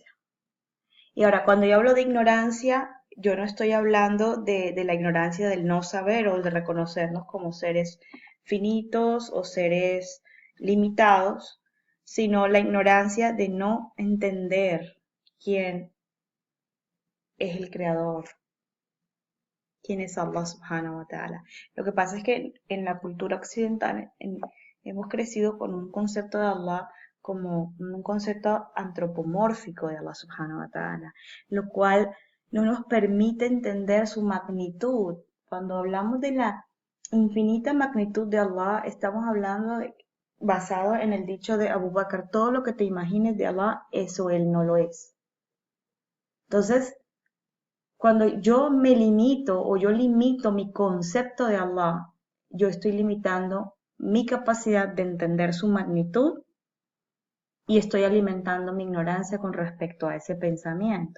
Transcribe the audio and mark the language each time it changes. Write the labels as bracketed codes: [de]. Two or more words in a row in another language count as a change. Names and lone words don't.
[es] Y ahora, cuando yo hablo de ignorancia, yo no estoy hablando de la ignorancia del no saber o de reconocernos como seres finitos o seres limitados, sino la ignorancia de no entender quién es el creador, quién es Allah [ar] سبحانه وتعالى. [es] Lo que pasa es que en la cultura occidental hemos crecido con un concepto de Allah como un concepto antropomórfico de Allah [ar] سبحانه وتعالى, [es] lo cual no nos permite entender su magnitud. Cuando hablamos de la infinita magnitud de Allah, estamos hablando basado en el dicho de Abu Bakr, todo lo que te imagines de Allah, eso él no lo es. Entonces, cuando yo me limito o yo limito mi concepto de Allah, yo estoy limitando mi capacidad de entender su magnitud y estoy alimentando mi ignorancia con respecto a ese pensamiento.